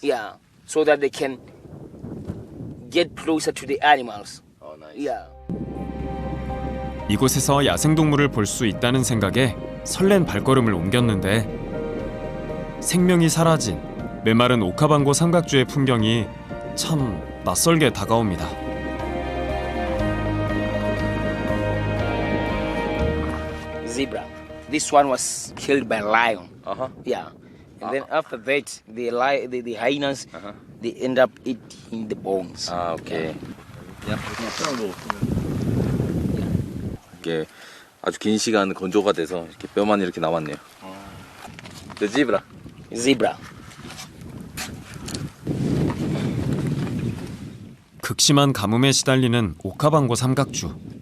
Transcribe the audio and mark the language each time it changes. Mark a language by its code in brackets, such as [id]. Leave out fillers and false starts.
[en] Yeah, so that they can get closer to the animals. Oh, nice. Yeah. [ko] 이곳에서 야생동물을 볼 수 있다는 생각에 설렌 발걸음을 옮겼는데 생명이 사라진 메마른 오카방고 삼각주의 풍경이 참 낯설게 다가옵니다. [en] Zebra. This one was killed by lion. Yeah. And then after that, the hyenas, they end up eating the bones. [ko] 아, 오케이. 이게 아주 긴 시간 건조가 돼서 이렇게 뼈만 이렇게 남았네요. [en] The zebra. Zebra. [ko] 극심한 가뭄에 시달리는 오카방고 삼각주.